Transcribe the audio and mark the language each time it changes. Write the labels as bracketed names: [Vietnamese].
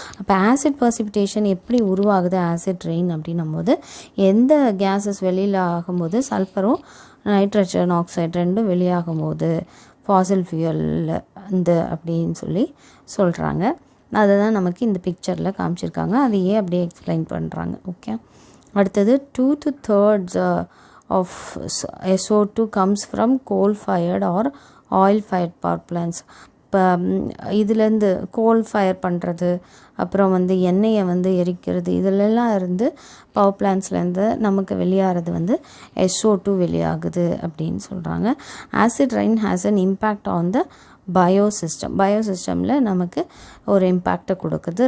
[Tamil] அப்போ ஆசிட் பர்சிபிட்டேஷன் எப்படி உருவாகுது ஆசிட் ரெயின் அப்படின்னும் போது, எந்த கேஸஸ் வெளியில் ஆகும்போது சல்ஃபரும் நைட்ரஜன் ஆக்சைடு ரெண்டும் வெளியாகும்போது ஃபாசில் ஃபியூயலில் இந்த அப்படின்னு சொல்லி சொல்கிறாங்க. அதை தான் நமக்கு இந்த பிக்சரில் காமிச்சிருக்காங்க. அதையே அப்படியே எக்ஸ்பிளைன் பண்ணுறாங்க. [English] Okay, அடுத்தது 2 to 3 of SO2 comes from coal fired or oil fired power plants. [Tamil] இப்போ இதுலேருந்து கோல் ஃபயர் பண்ணுறது, அப்புறம் வந்து எண்ணெயை வந்து எரிக்கிறது, இதிலெல்லாம் இருந்து பவர் பிளான்ட்ஸ்லேருந்து நமக்கு வெளியாகிறது வந்து SO2 வெளியாகுது அப்படின்னு சொல்கிறாங்க. [English] acid rain has an impact on the பயோசிஸ்டமில் [Tamil] நமக்கு ஒரு இம்பேக்டை கொடுக்குது.